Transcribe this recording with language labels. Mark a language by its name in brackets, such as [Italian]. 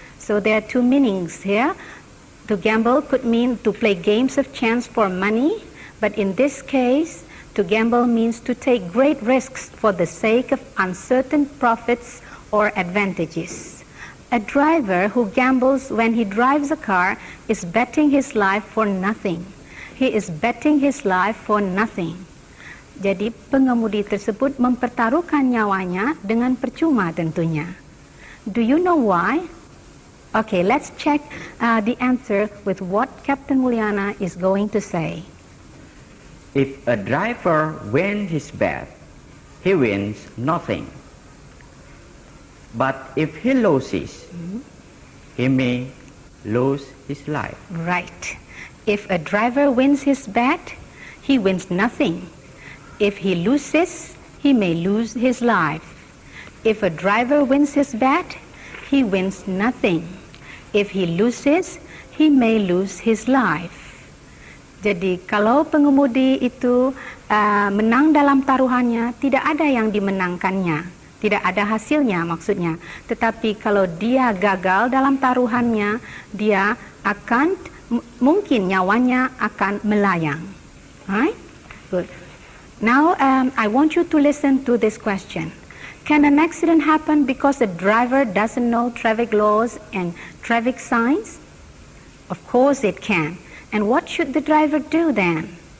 [English] So there are two meanings here. To gamble could mean to play games of chance for money, but in this case, to gamble means to take great risks for the sake of uncertain profits or advantages. A driver who gambles when he drives a car is betting his life for nothing. He is betting his life for nothing. [Indonesian] Jadi pengemudi tersebut mempertaruhkan nyawanya dengan percuma tentunya. [English] Do you know why? Okay, let's check the answer with what Captain Mulyana is going to say. If a driver wins his bet, he wins nothing. But if he loses, he may lose his life. Right. If a driver wins his bet, he wins nothing. If he loses, he may lose his life. If a driver wins his bet, he wins nothing. If he loses, he may lose his life. [Indonesian] Jadi kalau pengemudi itu menang dalam taruhannya, tidak ada yang dimenangkannya, tidak ada hasilnya maksudnya. Tetapi kalau dia gagal dalam taruhannya, dia akan mungkin nyawanya akan melayang. [English] Right? Good. Now I want you to listen to this question. Can an accident happen because the driver doesn't know traffic laws and traffic signs? Of course it can. And what should the driver do then?